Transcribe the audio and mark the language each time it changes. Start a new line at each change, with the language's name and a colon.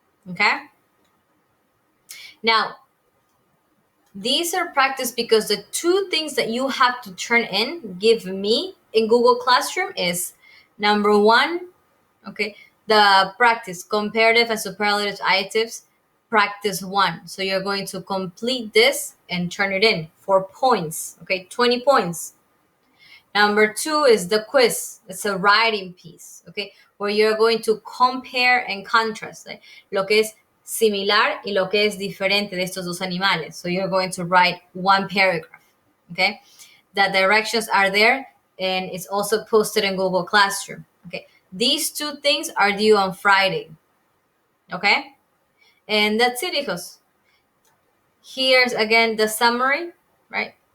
English: Okay, now these are practice because the 2 things that you have to turn in, give me in Google Classroom is number 1, okay, the practice, comparative and superlative adjectives, practice 1. So you're going to complete this and turn it in for points, okay, 20 points. Number 2 is the quiz. It's a writing piece, okay, where you're going to compare and contrast, right?
Spanish: Lo que es similar y lo que es diferente de estos dos animales.
English: So you're going to write 1 paragraph, okay? The directions are there and it's also posted in Google Classroom, okay? These 2 things are due on Friday, okay? And that's it, hijos. Here's again the summary, right?